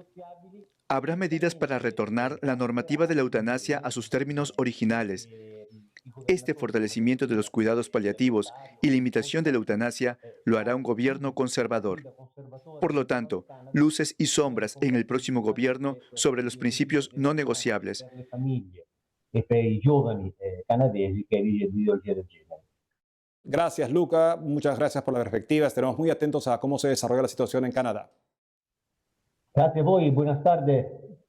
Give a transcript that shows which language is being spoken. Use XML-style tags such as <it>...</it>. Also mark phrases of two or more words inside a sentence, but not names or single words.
<es>Habrá medidas para retornar la normativa de la eutanasia a sus términos originales. Este fortalecimiento de los cuidados paliativos y limitación de la eutanasia lo hará un gobierno conservador. Por lo tanto, luces y sombras en el próximo gobierno sobre los principios no negociables.</es> <it>Per le famiglie e per i giovani canadesi che è l'ideologia del genere.</it> <es>Gracias, Luca. Muchas gracias por la perspectiva. Estaremos muy atentos a cómo se desarrolla la situación en Canadá.</es> <it>Grazie a voi,</it> <es>buenas tardes.</es>